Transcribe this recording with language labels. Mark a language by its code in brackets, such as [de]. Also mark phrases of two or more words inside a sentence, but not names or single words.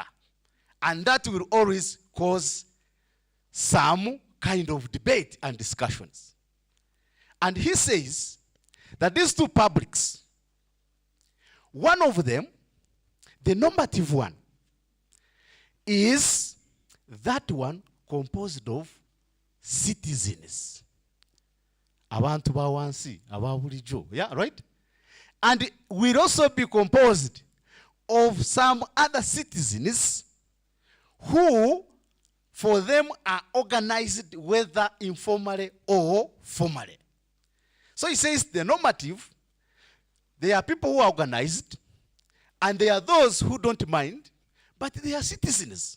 [en] And that will always cause some kind of debate and discussions. And he says that these two publics, one of them, the normative one, is that one composed of citizens. [lg] Abantu bawansi, ababulijo. [en] Yeah, right? And will also be composed of some other citizens who, for them, are organized whether informally or formally. So he says the normative, they are people who are organized, and they are those who don't mind, but they are citizens.